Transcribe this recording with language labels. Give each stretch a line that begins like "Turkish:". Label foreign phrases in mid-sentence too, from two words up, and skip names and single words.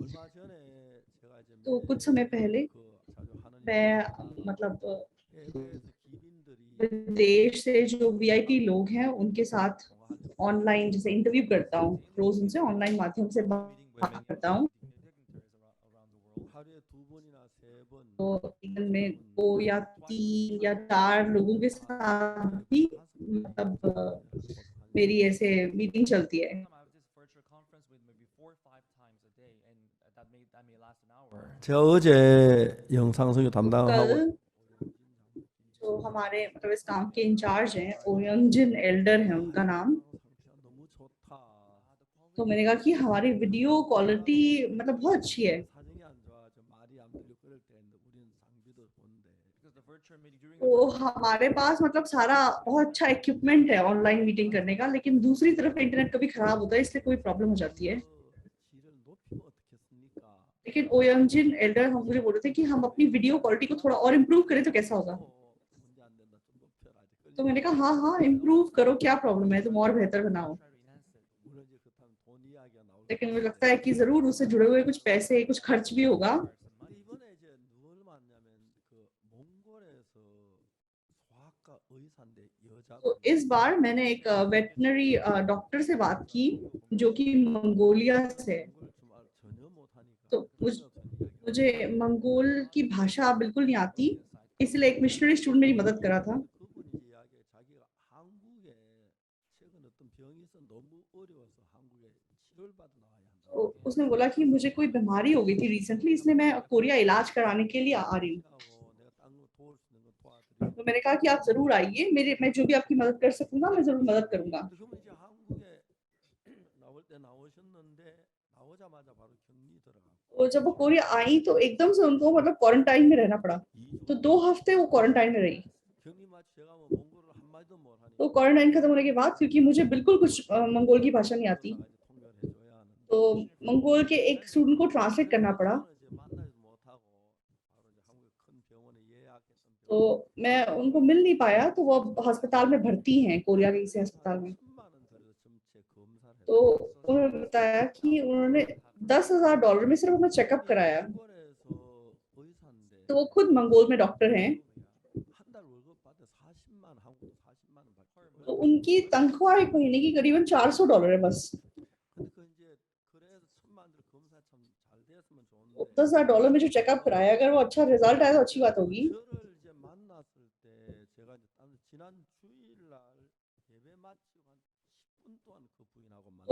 Hindi: तो कुछ समय पहले मैं मतलब विदेश से जो वीआईपी लोग हैं उनके साथ ऑनलाइन जैसे इंटरव्यू करता हूँ, रोज उनसे ऑनलाइन माध्यम से बात करता हूँ। तो दिन में 2 या 3 या 4 लोगों के साथ भी मतलब मेरी ऐसे मीटिंग चलती है।
Korean: 제가 어제 영상 설교 담당하고
Hindi: कल जो हमारे मतलब इस काम के इंचार्ज हैं, ओयंजिन एल्डर है उनका नाम।
Korean: 너무 좋다.
Hindi: तो मैंने कहा कि हमारी
English: video quality
Hindi: मतलब बहुत अच्छी है।
Korean: 사정이 안 좋아. 저 말이 안 들리고 그럴 때 우리는 장비도 본데.
Hindi: तो हमारे पास मतलब सारा बहुत अच्छा इक्विपमेंट है
English: online meeting
Hindi: करने का, लेकिन दूसरी तरफ इंटरनेट कभी खराब होता है, इसलिए कोई प्रॉब्लम हो जाती है।
Korean: 질을 높이면 어떻겠습니까?
Hindi: लेकिन ओयंजिन एल्डर हम मुझे बोल रहे थे कि हम अपनी
English: video quality
Hindi: को थोड़ा और इम्प्रूव करें तो कैसा होगा।
Korean: 문제 안 된다. 좀 높여라. 아직
Hindi: तो मैंने कहा हाँ हाँ इम्प्रूव करो, क्या प्रॉब्लम है, तुम और बेहतर बनाओ।
Korean: 물론 이제 그렇다면 돈 이야기가 나올
Hindi: लेकिन मुझे लगता है कि जरूर उससे जुड़े हुए कुछ पैसे कुछ खर्च भी होगा।
Korean: 이번에 이제 누굴 만나면 그 몽골에서 소아과 의사인데 여자
Hindi: तो इस बार मैंने एक
English: veterinary doctor
Hindi: से बात की जो कि मंगोलिया से है।
Korean: 전혀 못하니까
Hindi: तो मुझे मंगोल की भाषा बिल्कुल नहीं आती, इसलिए एक
English: missionary student
Hindi: मेरी मदद करा था।
Korean: 그분이 이제 이야기해 자기가 한국 최근 어떤 병이 있어 너무 어려워서 한국에 치료를 받아 나와야 한다.
Hindi: तो उसने बोला कि मुझे कोई बीमारी हो गई थी रिसेंटली, इसलिए मैं कोरिया इलाज कराने के लिए आ रही हूँ।
Korean: 내가 딴거 도울 수 있는 거 도와드리고.
Hindi: तो मैंने कहा कि आप जरूर आइए, मैं जो भी आपकी मदद कर सकूंगा मैं जरूर मदद करूंगा।
Korean: 그러면 이제 한국에 나올 때 나오셨는데 나오자마자 바로 격리 들어가고.
Hindi: और जब वो कोरिया आई तो एकदम से उनको मतलब क्वारंटाइन में रहना पड़ा। तो 2 हफ्ते वो क्वारंटाइन में रही।
Korean: 격리 마치가 뭐 몽골을 한 마디도 못 하니까.
Hindi: तो क्वारंटाइन खत्म होने के बाद, क्योंकि मुझे बिल्कुल कुछ मंगोल की भाषा नहीं आती,
Korean: 통역을 해줘야 하는데.
Hindi: तो मंगोल के एक स्टूडेंट को ट्रांसलेट करना पड़ा।
Korean: 이제 만나지 못하고 바로 이제 한국의 큰 병원에 예약했던
Hindi: तो मैं उनको मिल नहीं पाया, तो वो अब अस्पताल में भर्ती हैं, कोरिया के किसी अस्पताल में।
Korean: 10만 원 들여서 전체 검사를
Hindi: तो उन्होंने बताया कि उन्होंने $10,000 में सिर्फ अपना चेकअप कराया।
Korean: 몽골에서 의사인데
Hindi: तो वो खुद मंगोल में डॉक्टर हैं।
Korean: 한 달 월급 받아 40만 한국도 40만 원 받고.
Hindi: तो उनकी तनख्वाह एक महीने की करीबन $400 है बस।
Korean: 근데 그 이제 그래서 천만 들 검사 참 잘 됐으면 좋은데.
Hindi: $10,000 में जो चेकअप कराया, अगर वो अच्छा रिजल्ट आया तो अच्छी बात होगी।
Korean: 저를 이제 만났을 때 제가 이제 지난 주일날 예배 마치고 한 10분 동안 그 부인하고
Hindi: तो